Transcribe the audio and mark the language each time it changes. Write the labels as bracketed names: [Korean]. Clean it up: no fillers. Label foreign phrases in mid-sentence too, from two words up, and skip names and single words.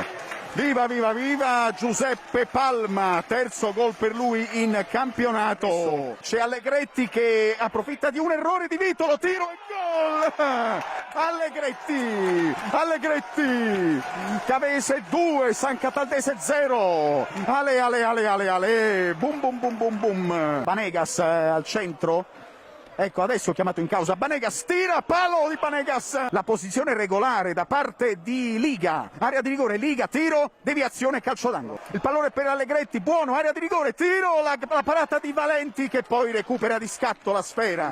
[Italian] Viva, viva, viva Giuseppe Palma, terzo gol per lui in campionato. C'è Allegretti che approfitta di un errore di Vitolo, tiro e gol! Allegretti, Allegretti, Cavese 2, San Cataldese 0. Ale, ale, ale, ale, ale, bum bum bum bum bum. Vanegas al centro. Ecco, adesso chiamato in causa Vanegas, tira, palo di Vanegas. La posizione regolare da parte di Liga, area di rigore, Liga, tiro, deviazione, calcio d'angolo. Il pallone per Allegretti, buono, area di rigore, tiro, la parata di Valenti che poi recupera di scatto la sfera.